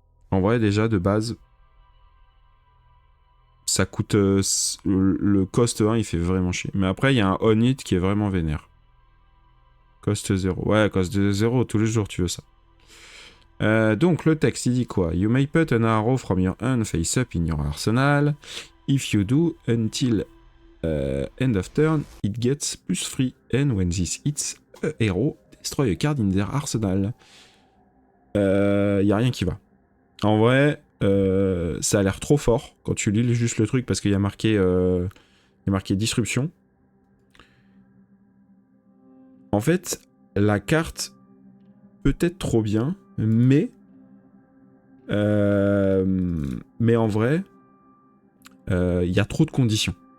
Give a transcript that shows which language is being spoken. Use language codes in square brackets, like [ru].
[fr] En vrai, déjà, de base, ça coûte... le cost 1, il fait vraiment chier. Mais après, il y a un on-hit qui est vraiment vénère. Cost 0. Ouais, cost 0, tous les jours, tu veux ça. Donc, le texte, il dit quoi ? [en] You may put an arrow from your hand face up in your arsenal. If you do, until end of turn, it gets plus free. And when this hits a hero, destroy a card in their arsenal. [fr] Y a rien qui va. En vrai, ça a l'air trop fort quand tu lis juste le truc parce qu'il y a marqué disruption. En fait, la carte peut être trop bien, mais en vrai, il y a trop de conditions.